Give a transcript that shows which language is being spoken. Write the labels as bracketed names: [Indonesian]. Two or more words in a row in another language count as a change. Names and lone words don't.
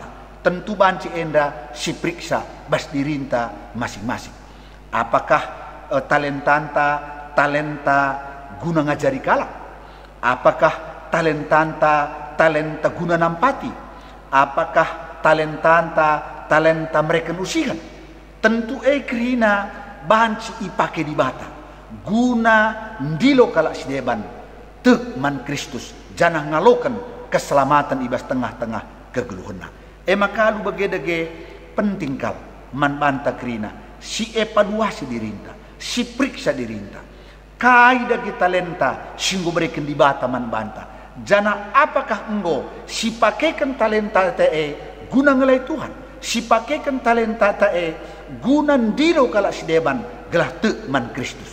[Batak Karo] Tentu banci enda si periksa bas dirinta masing-masing. Apakah talenta guna ngajari kalak? Apakah talenta guna nampati? Apakah talenta mereka usihan? Tentu kerina banci ipake di bata guna ndilo kalak si deban te man Kristus janah ngalokan keselamatan ibas tengah-tengah kegeluhena. Maka lu bagedege penting kal man banta kerina si evaluasi dirinta, si periksa dirinta kai dagi talenta singgo berikan di bata man banta jana apakah enggo si pakaikan talenta guna ngelai Tuhan, si pakaikan talenta guna ndilo kalak si deban gelah te man Kristus.